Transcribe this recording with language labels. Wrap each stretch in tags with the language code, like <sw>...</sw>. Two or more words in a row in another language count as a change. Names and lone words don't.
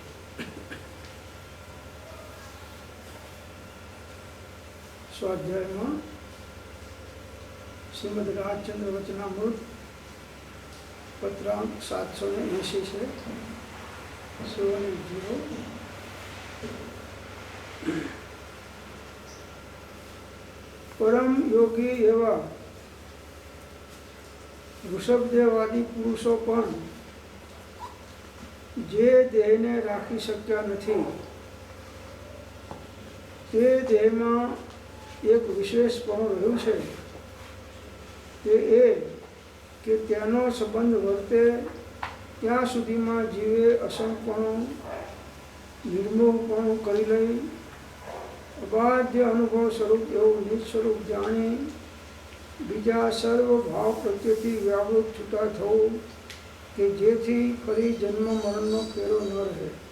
<hi>स्वाध्याय में श्रीमद राजचंद्र वचनामृत पत्रांक 780 से 0 परम योगी एवं वृषभदेवादी पुरुषों पण</hi> <gu>જે દેહને રાખી શક્યા નથી તે દેહ મેં एक विशेषपणું રહ્યું છે તે એ કે તેનો સંબંધ વર્તે ત્યાં સુધીમાં જીવે અસંગપણું નિર્મોહપણું કરી લઈ અબાધ્ય અનુભવ સ્વરૂપ એવું નિજ સ્વરૂપ જાણી બીજા સર્વ ભાવ પ્રત્યેથી વ્યાવૃત છૂટા થવું કે જેથી ફરી જન્મ મરણનો ફેરો ન રહે</gu>